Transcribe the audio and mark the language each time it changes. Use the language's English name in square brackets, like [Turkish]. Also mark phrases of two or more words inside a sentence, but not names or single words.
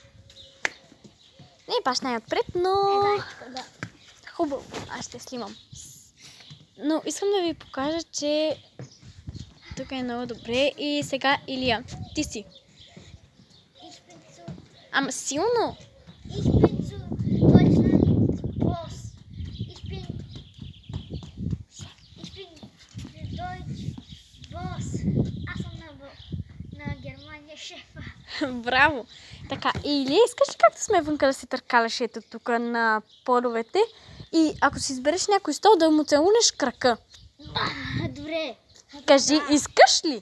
[Bulgarian] Не е баш най-отпред, но хубаво, аз ще снимам. Но искам да ви покажа, че тук е много добре. И сега Илия, ти си. Ама силно! [German] Ich bin zu Deutschland Boss. Ich bin Deutsch Boss. [Bulgarian] Аз съм на Германия шефа. Браво! Така, Илия, искаш ли както сме вънка да си търкаляш ето тук на подовете и ако си избереш някой стол да му целунеш крака? Добре. Кажи, искаш ли?